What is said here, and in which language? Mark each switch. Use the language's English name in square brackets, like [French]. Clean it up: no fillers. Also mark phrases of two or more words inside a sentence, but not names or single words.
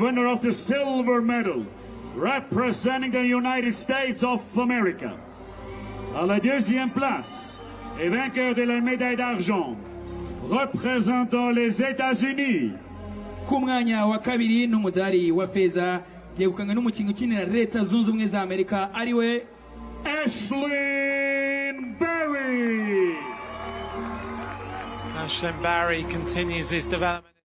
[English] winner of the silver medal, representing the United States of America. [French] À la deuxième place, et vainqueur de la médaille d'argent, représentant les États-Unis. [Kinyarwanda] Ku mwanya wa kabiri n'umudari wa feza yegukanywe n'umukinnyi ukinira Leta Zunze Ubumwe za Amerika ariwe Ashlyn Barry. [English] Ashlyn Barry continues his development.